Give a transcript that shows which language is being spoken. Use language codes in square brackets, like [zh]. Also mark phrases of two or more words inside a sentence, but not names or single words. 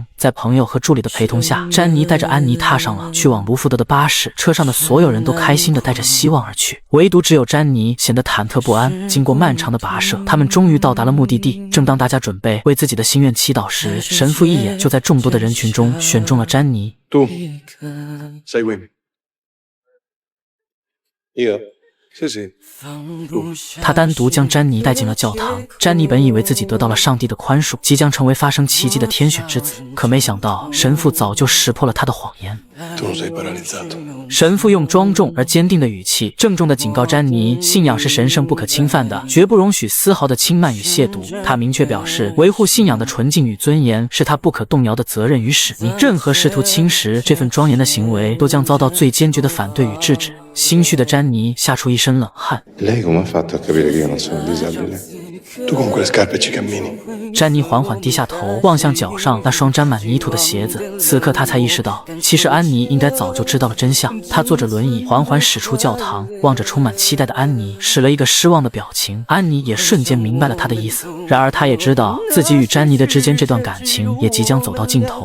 [zh] 在朋友和助理的陪同下，詹妮带着安妮踏上了去往卢福德的巴士，车上的所有人都开心地带着希望而去，唯独只有詹妮显得忐忑不安。经过漫长的跋涉，他们终于到达了目的地。正当大家准备为自己的心愿祈祷时，神父一眼就在众多的人群中选中了詹妮。 [it] Tu, seguimi. Io? Sì, sì. [zh] 他单独将詹妮带进了教堂。詹妮本以为自己得到了上帝的宽恕，即将成为发生奇迹的天选之子，可没想到神父早就识破了他的谎言。 [it] Tu non sei paralizzato. [zh] 神父用庄重而坚定的语气，郑重地警告詹妮，信仰是神圣不可侵犯的，绝不容许丝毫的轻慢与亵渎。他明确表示，维护信仰的纯净与尊严是他不可动摇的责任与使命，任何试图侵蚀这份庄严的行为，都将遭到最坚决的反对与制止。心虚的詹妮吓出一身冷汗。 [it] Lei come ha fatto a capire che io non sono disabile? Tu con quelle scarpe ci cammini. [zh] 詹妮缓缓低下头，望向脚上那双沾满泥土的鞋子。此刻她才意识到，其实安妮应该早就知道了真相。她坐着轮椅缓缓驶出教堂，望着充满期待的安妮，使了一个失望的表情。安妮也瞬间明白了她的意思。然而她也知道自己与詹妮的之间这段感情也即将走到尽头。